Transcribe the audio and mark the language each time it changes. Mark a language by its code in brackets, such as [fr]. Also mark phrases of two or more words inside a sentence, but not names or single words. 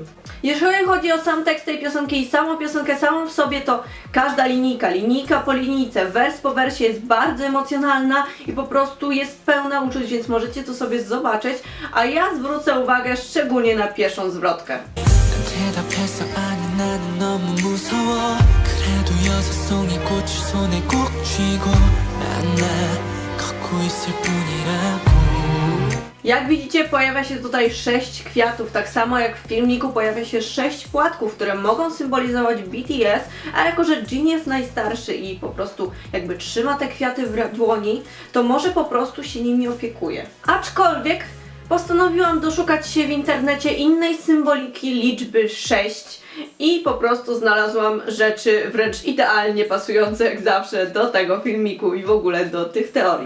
[pl] Jeżeli chodzi o sam tekst tej piosenki i samą piosenkę samą w sobie, to każda linijka po linijce, wers po wersie jest bardzo emocjonalna i po prostu jest pełna uczuć, więc możecie to sobie zobaczyć, a ja zwrócę uwagę szczególnie na pierwszą zwrotkę. [ko] 대답했어 아니 나는 너무 무서워 그래도 여자송이 꽃을 손에 꼭 쥐고 난 걷고 있을 뿐이라고. [pl] Jak widzicie, pojawia się tutaj 6 kwiatów, tak samo jak w filmiku pojawia się 6 płatków, które mogą symbolizować BTS, a jako że Jin jest najstarszy i po prostu jakby trzyma te kwiaty w dłoni, to może po prostu się nimi opiekuje. Aczkolwiek postanowiłam doszukać się w internecie innej symboliki liczby 6 i po prostu znalazłam rzeczy wręcz idealnie pasujące jak zawsze do tego filmiku i w ogóle do tych teorii.